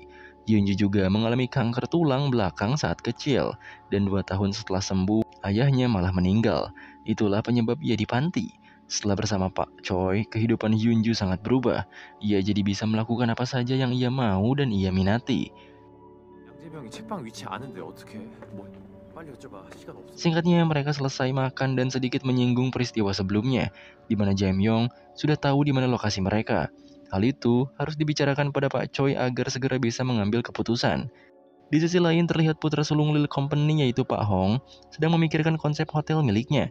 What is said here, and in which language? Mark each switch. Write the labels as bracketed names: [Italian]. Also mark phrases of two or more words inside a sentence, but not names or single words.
[Indonesian] Hyunju juga mengalami kanker tulang belakang saat kecil, dan 2 tahun setelah sembuh, ayahnya malah meninggal. Itulah penyebab ia di panti. Setelah bersama Pak Choi, kehidupan Hyunju sangat berubah. Ia jadi bisa melakukan apa saja yang ia mau dan ia minati. [Korean] 양재병이 책방 위치 아는데 어떻게? 뭐 빨리 여쭤봐. 시간 없어. [Indonesian] Singkatnya, mereka selesai makan dan sedikit menyinggung peristiwa sebelumnya, di mana Jamyong sudah tahu di mana lokasi mereka. Hal itu harus dibicarakan pada Pak Choi agar segera bisa mengambil keputusan. Di sisi lain terlihat putra sulung Lil Company yaitu Pak Hong sedang memikirkan konsep hotel miliknya.